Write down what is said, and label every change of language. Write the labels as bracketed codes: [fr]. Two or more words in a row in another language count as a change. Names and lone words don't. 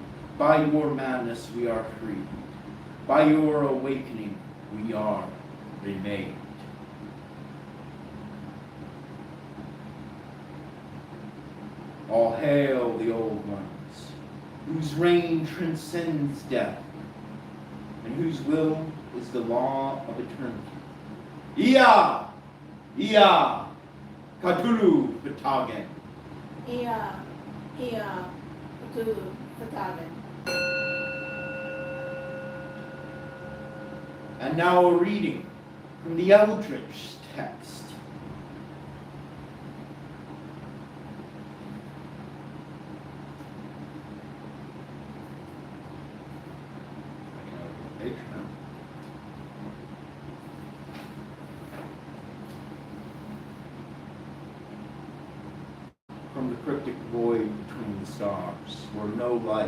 [en] By your madness we are freed. By your awakening we are remade. All hail the old ones, whose reign transcends death, and whose will is the law of eternity. Ia! Ia! Cthulu Patagen. Ia, Cthulhu, Patagen. And now a reading from the Eldritch text. From the cryptic void between the stars, where no light